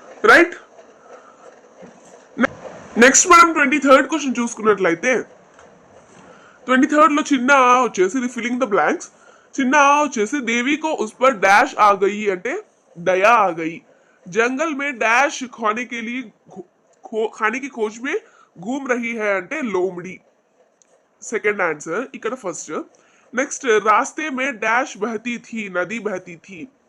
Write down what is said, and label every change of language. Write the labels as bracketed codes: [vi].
[en] Right. [te] Next మనం 23rd question చూసుకున్నట్లయితే 23rd లో చిన్న వచ్చేసి ఇది ఫిల్లింగ్ ద బ్లాంక్స్. చిన్న వచ్చేసి [hi] దేవి को उस पर डैश आ गई [te] అంటే [hi] दया आ गई. जंगल में डैश खाने के लिए खाने की खोज में घूम रही है [te] అంటే [hi] लोमड़ी. [en] second answer [te] ఇక్కడ [en] First. [hi] నెక్స్ట్ रास्ते में डैश बहती थी नदी बहती थी.